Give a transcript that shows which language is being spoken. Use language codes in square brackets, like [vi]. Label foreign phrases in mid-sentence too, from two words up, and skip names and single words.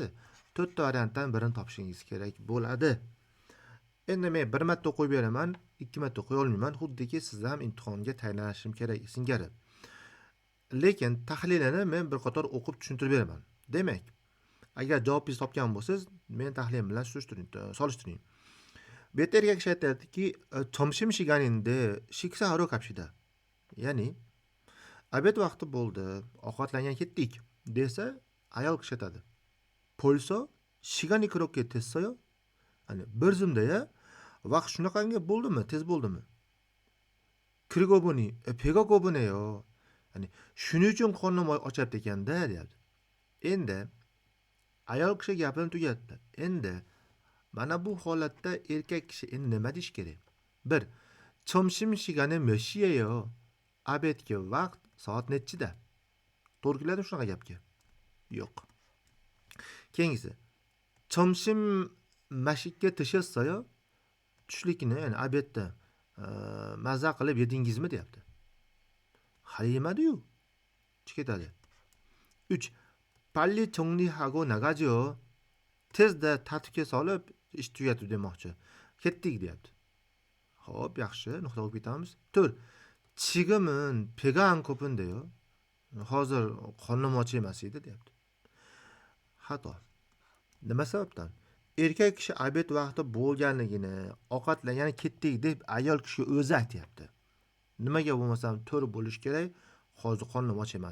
[uz] 4 ta variantdan birini topishingiz kerak bo'ladi. Endi men bir marta qo'yib beraman, 2 marta qo'ya olmayman. Xuddiki siz ham imtihonga tayyorlanishim kerak singari. Lekin tahlilini men bir qator o'qib tushuntirib beraman. Demak, agar javobingizni topgan bo'lsangiz, men tahlilim bilan solishtiring. Bu yerda erkak kishi aytadiki, [ko] 점심 시간인데 식사하러 갑시다. [uz] Ya'ni obed vaqti bo'ldi, ovqatlangan ketdik desa, ayol kishi aytadi. [ko] 벌써 시간이 그렇게 됐어요? [uz] Hani bir zumda vaqt shunaqangi bo'ldimi, tez bo'ldimi? [ko] 그리고 보니 배가 고프네요. [uz] Hani shuning uchun qornim ochyapti ekanda, deyapti. Endi ayol kishi gapini tugatdi. Endi mana bu holatda erkak kishi endi nima deyish kerak? 1. [ko] 점심 시간은 몇 시예요? [uz] Obedga vaqt soat nechida? To'g'ri keladi shunaqa gapga? Yo'q. Keyingisi. [ko] 점심 맛있게 드셨어요? [uz] Tushlikni, ya'ni obedda maza qilib yedingizmi deyapti. Hali yemadi-yu. Ketadi. 3. [ko] 빨리 정리하고 나가죠. [uz] Tezda tartibga solib ish tugatib demoqchi. Ketdik deyapti. Xo'p, yaxshi, nuqta qo'yib ketamiz. 4. [ko] 지금은 배가 안 고픈데요. [uz] Hozir qornim och emas edi deyapti. Xato. Nima sababdan? Erkak kishi obed vaqti bo'lganligini, ovqatlangan ketdik deb ayol kishi o'zi aytayapti. Nimaga bo'lmasam to'g'ri bo'lish kerak? Hozir qornim och emas.